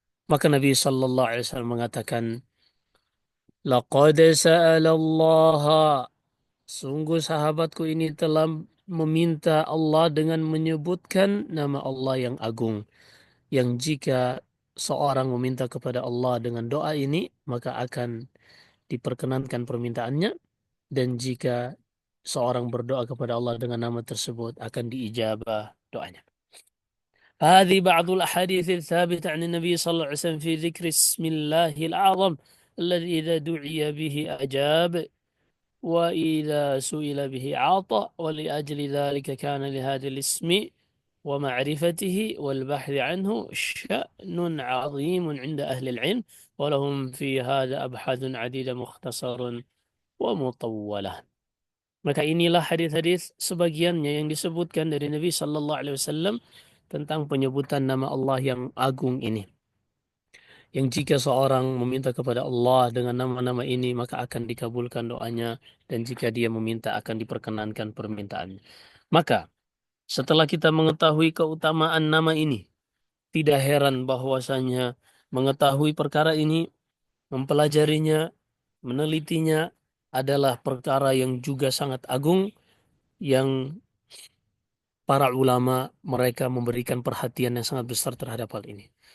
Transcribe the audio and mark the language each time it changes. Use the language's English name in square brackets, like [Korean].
[Indonesian] Maka Nabi sallallahu alaihi wasallam mengatakan, [Arabic] laqad sa'ala Allah, [Indonesian] sungguh sahabatku ini telah meminta Allah dengan menyebutkan nama Allah yang agung. Yang jika seorang meminta kepada Allah dengan doa ini, maka akan diperkenankan permintaannya. Dan jika seorang berdoa kepada Allah dengan nama tersebut, akan diijabah doanya. [Arabic] هذه بعض الأحاديث الثابتة عن النبي صلى الله عليه وسلم في ذكر اسم الله الأعظم الذي إذا دعي به أجاب وإذا سئل به عطى ولأجل ذلك كان لهذا الاسم ومعرفته والبحث عنه شأن عظيم عند أهل العلم ولهم في هذا أبحاث عديدة مختصر ومطولة. [Indonesian] Maka inilah hadis-hadis sebagiannya yang disebutkan dari Nabi Sallallahu Alaihi Wasallam tentang penyebutan nama Allah yang agung ini. Yang jika seorang meminta kepada Allah dengan nama-nama ini, maka akan dikabulkan doanya. Dan jika dia meminta, akan diperkenankan permintaannya. Maka setelah kita mengetahui keutamaan nama ini, tidak heran bahwasanya mengetahui perkara ini, mempelajarinya, menelitinya adalah perkara yang juga sangat agung, yang para ulama mereka memberikan perhatian yang sangat besar terhadap hal ini.